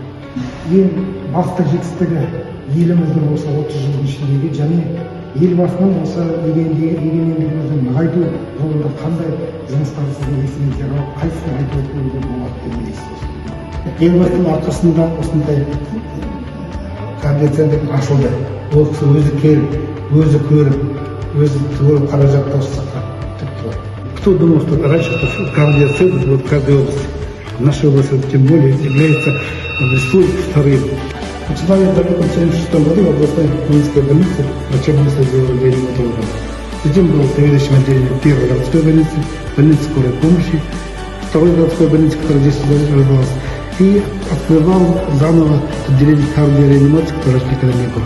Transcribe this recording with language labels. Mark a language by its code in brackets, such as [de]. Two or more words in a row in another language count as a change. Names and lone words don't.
[kk] Ең басты жетістігі еліміздің осы 30 жылдың ішіндегі және елбасының осы егемендігімізді нығайту жолында қандай жұмыстар сіздің есіңізде қалып, қайсысын айтып өтуге болады деп ойлайсыз? Елбасының арқасында осындай координациялық ашылды. Ол кісі өзі келіп, өзі көріп, өзі тығырып қаражатты осы жаққа тікті. [ru] Кто думал, что раньше координация будет в каждой области? В нашей области, тем более, является республикой вторым. Начиная в 1976 году в областной клинической больнице врачебное соединение реаниматолога. Затем был заведующим отделением первой городской больницы, больницы скорой помощи, второй городской больницы, которая здесь развивалась, и открывал заново отделение кардиореанимации, которое никогда не было.